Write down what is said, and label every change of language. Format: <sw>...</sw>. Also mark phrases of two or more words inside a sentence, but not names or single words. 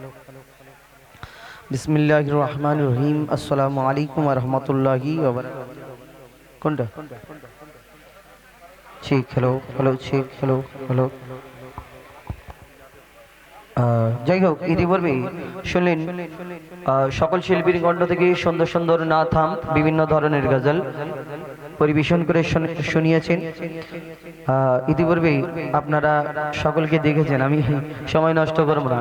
<ar>بسم الله الرحمن الرحيم السلام عليكم ورحمة الله وبركاته. कोनटा चेक हेलो हेलो चेक हेलो हेलो।</ar> <bn>যাই হোক ইতিপূর্বে শুনলেন সকল শিল্পীর কণ্ঠ থেকে সুন্দর সুন্দর নাথাম বিভিন্ন ধরনের গজল পরিবেশন করে শুনিয়েছেন। ইতিপূর্বে আপনারা সকলকে দেখেছেন, আমি সময় নষ্ট করব না।</bn>